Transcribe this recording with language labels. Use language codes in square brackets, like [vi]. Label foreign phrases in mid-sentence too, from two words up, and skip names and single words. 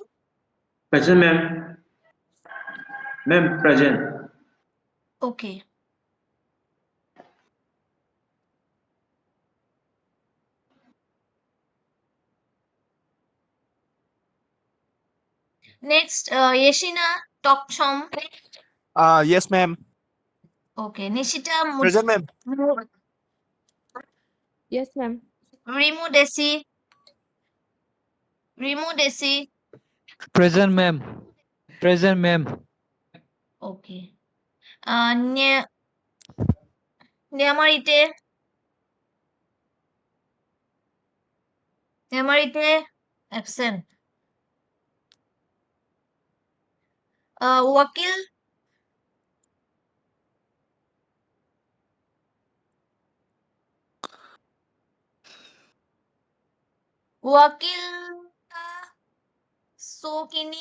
[en] Present, ma'am. Ma'am, present. Okay. Next, Yeshina Tokchom. Yes, ma'am. Okay. Nishita Present, ma'am. Yes, ma'am. Rimu Desi. Rimu Desi. Present, ma'am. Present, ma'am. Okay. Nyamarite. Nyamarite. Absent. Wakil. Wakil Sokini.